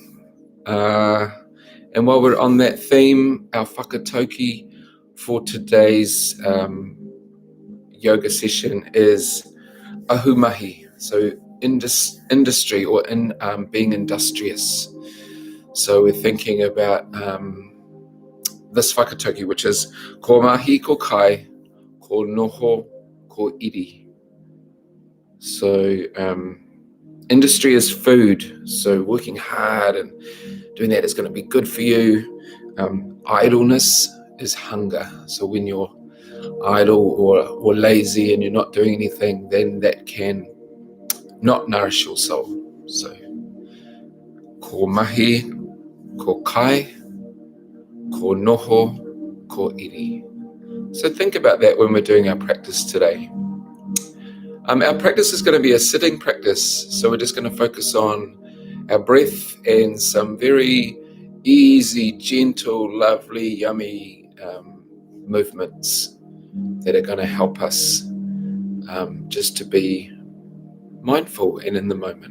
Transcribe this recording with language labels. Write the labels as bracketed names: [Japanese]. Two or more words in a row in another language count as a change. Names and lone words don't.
[English] And while we're on that theme, our Whakatauki for today's yoga session is Ahumahi, so industry or in being industrious. So we're thinking about this Whakatauki, which is [Māori] ko mahi ko kai, ko noho ko iri. [English] So industry is food, so working hard and doing that is going to be good for you. Idleness is hunger, so when you're idle or lazy and you're not doing anything, then that can not nourish your soul. [Māori] So ko mahi, ko kai, ko noho, ko iri. [English] So think about that when we're doing our practice today. Our practice is going to be a sitting practice, so we're just going to focus on our breath and some very easy, gentle, lovely, yummy movements that are going to help us just to be mindful and in the moment.